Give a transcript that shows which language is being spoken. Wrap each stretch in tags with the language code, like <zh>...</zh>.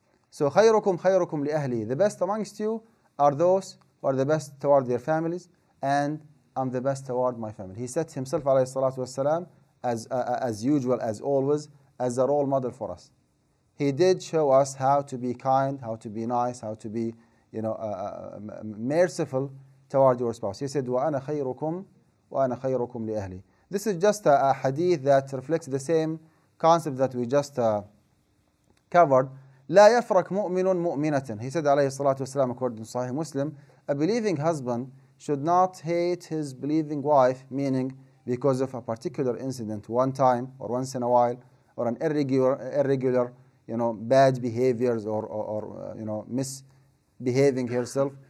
<en>So</en> <ar>خيركم لأهلي,</ar> <en>the best amongst you are those who are the best toward their families, and I'm the best toward my family. He set himself ﷺ as usual, as always, as a role model for us. He did show us how to be kind, how to be nice, how to be merciful toward your spouse. He said,</en> <ar>وَأَنَا خَيْرُكُمْ لِأَهْلِي.</ar> <en>This is just a hadith that reflects the same concept that we just covered.</en> <ar>لا يفرق مؤمن مؤمنة.</ar> <en>He said</en> <ar>عليه الصلاة والسلام,</ar> <en>according to Sahih Muslim, a believing husband should not hate his believing wife, meaning because of a particular incident, one time or once in a while, or an irregular bad behaviors or misbehaving herself.</en>